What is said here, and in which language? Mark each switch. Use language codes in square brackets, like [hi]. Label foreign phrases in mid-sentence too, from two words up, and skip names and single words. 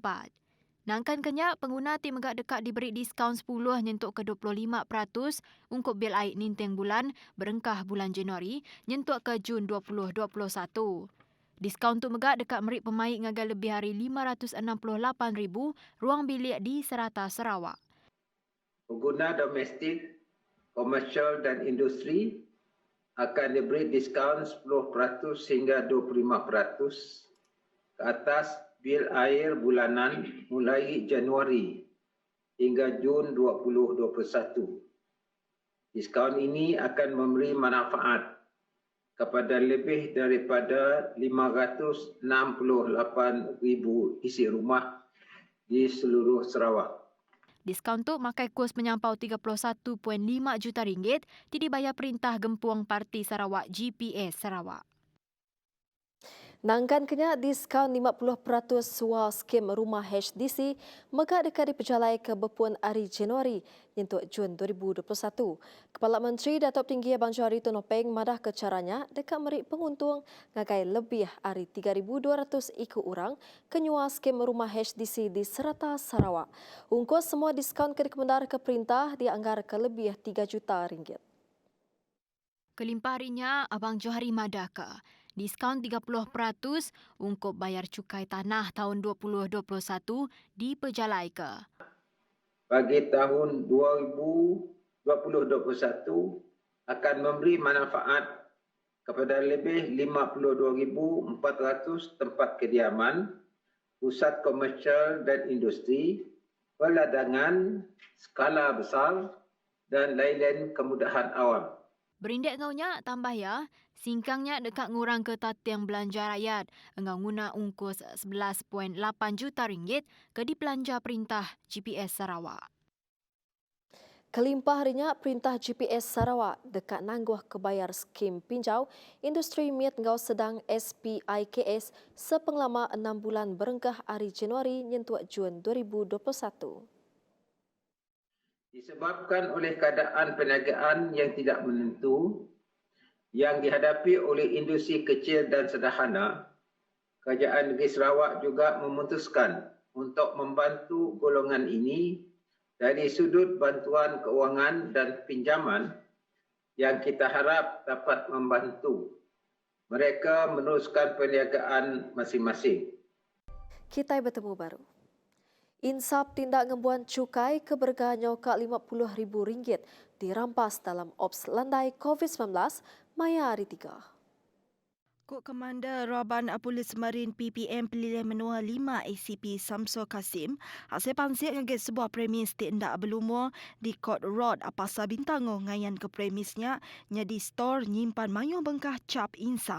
[iba] Nangkan kenyak, pengguna ti megak dekat diberi diskaun 10 nyentuk ke 25% untuk bil air ninteng bulan berengkah bulan Januari nyentuk ke Jun 2021. Diskaun tu megak dekat merik pemaik ngagal lebih hari 568,000 ruang bilik di serata Sarawak. [ms] Pengguna domestik, komersial dan industri akan diberi diskaun 10% hingga 25% ke atas bil air bulanan mulai Januari hingga Jun 2021. Diskaun ini akan memberi manfaat kepada lebih daripada 568,000 isi rumah di seluruh Sarawak. [iba] Diskaun tu makai kos penyampau 31.5 juta ringgit dibayar Perintah Gempuang Parti Sarawak GPS Sarawak. Nangkan kenya diskaun 50% sual skim rumah HDC megak dekat diperjalai ke berpun hari Januari untuk Jun 2021. Kepala Menteri Datuk Tinggi Abang Johari Tunopeng madah ke caranya dekat merik penguntung ngagai lebih hari 3,200 ikut orang kenyua skim rumah HDC di serata Sarawak. Ungkos semua diskaun ke dikemendar ke perintah dianggar ke lebih 3 juta ringgit. Kelimpah harinya, Abang Johari madah ke diskaun 30% untuk bayar cukai tanah tahun 2021 diperjalai ke. [ms] Bagi tahun 2021 akan memberi manfaat kepada lebih 52,400 tempat kediaman, pusat komersial dan industri, peladangan skala besar dan lain-lain kemudahan awam. [iba] Berindik ngaunya tambah ya, singkangnya dekat ngurang ke tatiang belanja rakyat, engau guna ungkus 11.8 juta ringgit ke di belanja Perintah GPS Sarawak. Kelimpah harinya Perintah GPS Sarawak dekat nangguh kebayar skim pinjau industri miat ngau sedang SPIKS sepenglama 6 bulan berengkah hari Januari nyentuak Jun 2021. [ms] Disebabkan oleh keadaan perniagaan yang tidak menentu yang dihadapi oleh industri kecil dan sederhana, Kerajaan Negeri Sarawak juga memutuskan untuk membantu golongan ini dari sudut bantuan keuangan dan pinjaman yang kita harap dapat membantu mereka meneruskan perniagaan masing-masing. Kita bertemu baru. [iba] Insap tindak ngembuan cukai kebergahannya ke RM50,000 dirampas dalam ops landai COVID-19 maya hari 3. Kok Komander Raban Polis Marin PPM Pelilih Menua 5 ACP Samsul Kasim, hasil pansik ngagit sebuah premis tindak berlumur di Court Road Pasar Bintango ngayan ke premisnya nyadi stor nyimpan mayung bengkah cap insap.